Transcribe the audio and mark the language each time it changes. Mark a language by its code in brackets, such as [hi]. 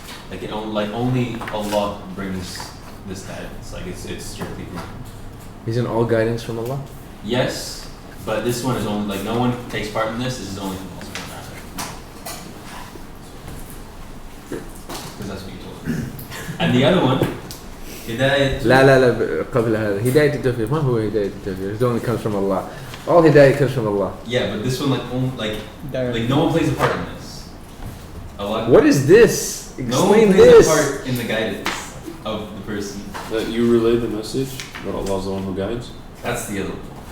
[en] Like only Allah brings this guidance. Like it's strictly from Him. Isn't all guidance from Allah? Yes, but this one is only like no one takes part in this. This is only from Allah subhanahu wa ta'ala. Because that's what you told me. And the other one, Hidayat. [ar] لا قبل هذا هداية التوفيق. ما هو هداية التوفيق? [en] It only comes from Allah. All hidayah comes from Allah. Yeah, but this one like no one plays a part in this. Allah. What is this? No one Explain plays this. a part in the guidance of the person. That you relay the message, but Allah's the one who guides. That's the other one.